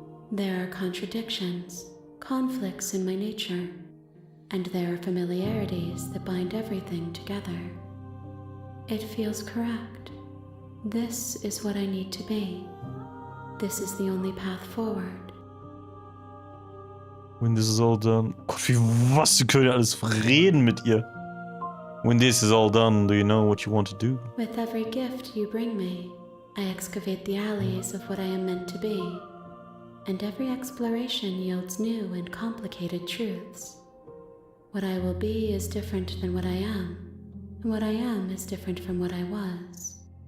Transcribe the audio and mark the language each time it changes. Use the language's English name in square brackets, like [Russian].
[English] There are contradictions, conflicts in my nature, and there are familiarities that bind everything together. It feels correct. This is what I need to be. This is the only path forward. When this is all done. [German] Gott, was, wir können ja alles reden mit ihr. [English] When this is all done, do you know what you want to do? With every gift you bring me, I excavate the alleys of what I am meant to be, and every exploration yields new and complicated truths. What I will be is different than what I am, and what I am is different from what I was.